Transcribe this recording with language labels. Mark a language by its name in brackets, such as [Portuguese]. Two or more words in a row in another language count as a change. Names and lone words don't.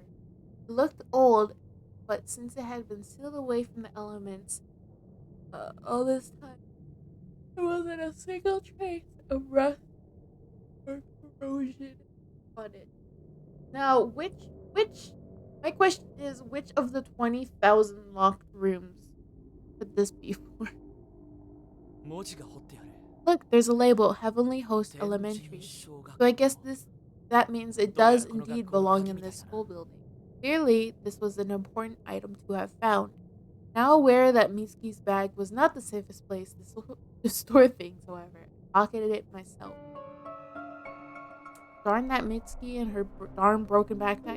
[English] It looked old, but since it had been sealed away from the elements all this time, there wasn't a single trace of rust or corrosion on it. Now, my question is, which of the 20,000 locked rooms could this be for? [Japanese] う。文字が彫ってある。 [English] Look, there's a label, Heavenly Host 天神 Elementary. 小学 So I 校 guess this That means it does indeed belong in this school building. Clearly, this was an important item to have found. Now aware that Mitsuki's bag was not the safest place to store things, however, I pocketed it myself. Darn that Mitsuki and her darn broken backpack.